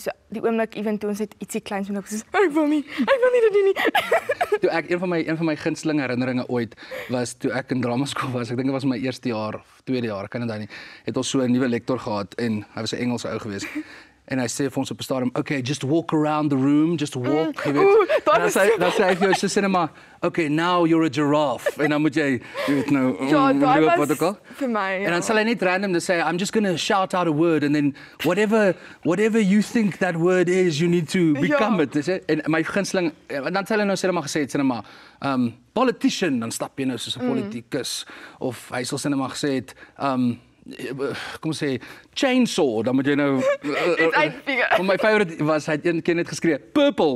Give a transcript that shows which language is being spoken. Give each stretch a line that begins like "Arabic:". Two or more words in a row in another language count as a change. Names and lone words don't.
Afrikaans: So die oomblik ewen toe ons het ietsie kleins moet ek soos ek wil nie dit doen nie. Toe ek een van my gunsteling herinneringe ooit was toe ek in dramaskool was. Ek dink dit was my eerste jaar of tweede jaar, ek kan dit nie. Het ons so 'n nuwe lektor gehad en hy was 'n Engelse ou geweest. En hy sê vir ons op 'n stadium,
English: okay, just walk around the room, just walk,
Afrikaans: jy weet. En dan sê hy vir jou so cinema,
English: okay, now you're a giraffe.
Afrikaans: En dan moet jy weet nou, dat wat ook al. vir my. En dan sal hy net
English: random say, I'm just going to shout out a word and then whatever you think that word is, you need to become it. Is it?
Afrikaans: En my gunsteling, dan sal hy nou cinema gesê het, cinema, politician, dan stap jy nou soos 'n politikus. Of hy sal cinema gesê het, kom sê chainsaw, dan moet jy nou my favorite was hy het een keer net geskree purple.